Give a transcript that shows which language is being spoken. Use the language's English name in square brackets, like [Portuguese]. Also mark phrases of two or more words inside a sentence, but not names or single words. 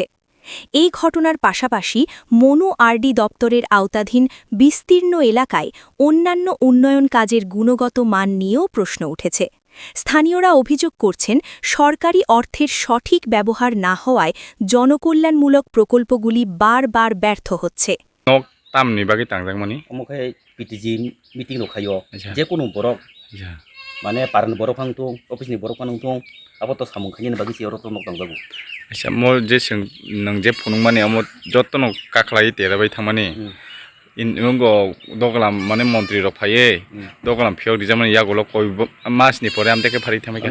[Bangla] এই ঘটনার পাশাপাশি মনু আরডি দপ্তরের আওতাধীন বিস্তীর্ণ এলাকায় অন্যান্য উন্নয়ন কাজের গুণগত মান নিয়েও প্রশ্ন উঠেছে। স্থানীয়রা অভিযোগ করছেন, সরকারি অর্থের সঠিক ব্যবহার না হওয়ায় জনকল্যাণমূলক প্রকল্পগুলি বারবার ব্যর্থ হচ্ছে। [Kok Borok] तामनि बागै तांजांमानि ओमफ्राय पिटिजि मिटिं दंखायो जेकुनु बरक माने पारन बरक फांथु अफिसनि बरक फांथु आबोथ सामुंखानि बागै सियावथ नक दांजागौ अच्छा मो जे सों नों जे फुनुं माने अमो जत्तन काखलाय तेराबाय थांमानि इन नंगो दगलाम माने मन्त्रि र फाये दगलाम फियाव दिजामानि यागोल कय मासनि परे आमतेके फारि थामायके